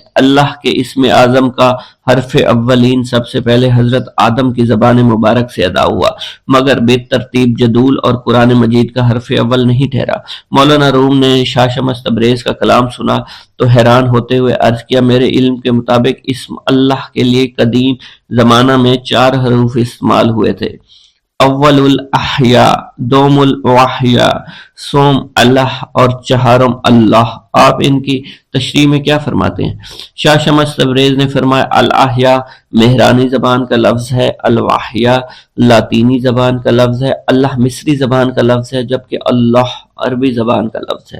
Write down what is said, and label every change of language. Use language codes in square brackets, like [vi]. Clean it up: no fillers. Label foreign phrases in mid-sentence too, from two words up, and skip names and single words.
[ur] اللہ کے اسم اعظم کا حرف اولین سب سے پہلے حضرت آدم کی زبان مبارک سے ادا ہوا، مگر بے ترتیب جدول اور قرآن مجید کا حرف اول نہیں ٹھہرا۔ مولانا روم نے شاہ شمس تبریز کا کلام سنا تو حیران ہوتے ہوئے عرض کیا میرے علم کے مطابق اسم اللہ کے لیے قدیم زمانہ میں 4 حروف استعمال ہوئے تھے، اول الاحیاء، دوم الوحیاء، سوم اللہ اور چہارم اللہ۔ آپ ان کی تشریح میں کیا فرماتے ہیں؟ شاہ شمس تبریز نے فرمایا الاحیاء مہرانی زبان کا لفظ ہے، الوحیاء لاطینی زبان کا لفظ ہے، اللہ مصری زبان کا لفظ ہے، جبکہ اللہ عربی زبان کا لفظ ہے۔